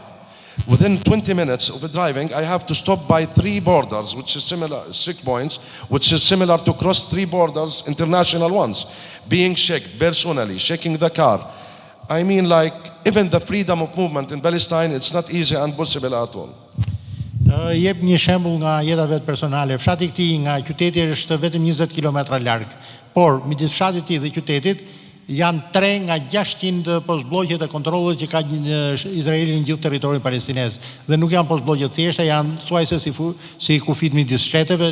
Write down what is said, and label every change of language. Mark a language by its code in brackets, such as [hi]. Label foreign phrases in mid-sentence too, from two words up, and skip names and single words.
[en] Within 20 minutes of driving, I have to stop by 3 borders, which is similar, checkpoints, which is similar to cross 3 borders, international ones, being checked personally, checking the car, I mean, like, even the freedom of movement in Palestine, it's not easy and possible at all. [sq] Jep një shembull nga jeta vet personale. Fshati i këtij nga qyteti është vetëm 20 kilometra larg, por midis fshatit të tij dhe qytetit janë 3 nga 600 postbllogjet e kontrollit që ka Izraeli në gjithë territorin palestinez. Dhe nuk janë postbllogje të thjeshta, janë thuajse si kufit midis shteteve.